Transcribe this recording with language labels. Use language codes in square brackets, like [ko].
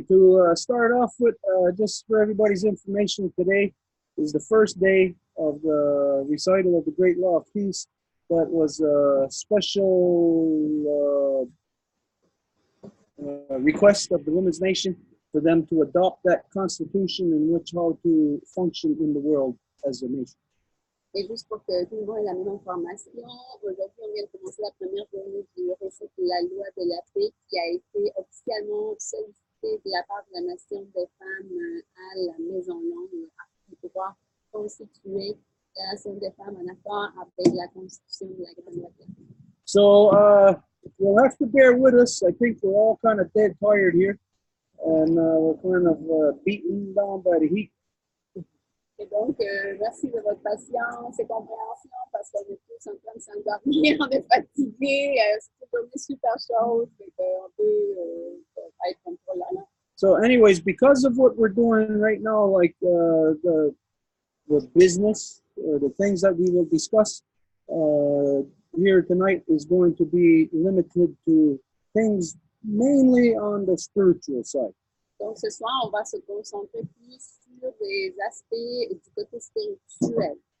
[en] To start off with, just for everybody's information, today is the first day of the recital of the Great Law of Peace. That was a special request of the Women's Nation for them to adopt that constitution in which how to function in the world as a nation. [fr] Et juste pour que tout le monde ait la même information, aujourd'hui, on vient de commencer la première journée du récit de la loi de la paix qui a été officiellement sollicitée de la part de la Nation des femmes à la Maison Longue afin de pouvoir constituer la Nation des femmes en accord avec la Constitution de la Grande. [en] So you'll have to bear with us. I think we're all kind of dead tired here, and we're kind of beaten down by the heat. [fr] Et donc, merci de votre patience et compréhension parce qu'on est tous en train de s'endormir, on est fatigués, c'est une journée super chaude, et qu'on peut être comme ça là. [en] So anyways, because of what we're doing right now, like the business, the things that we will discuss here tonight is going to be limited to things mainly on the spiritual side. [fr] Donc, ce soir, on va se concentrer plus sur des aspects du côté spirituel.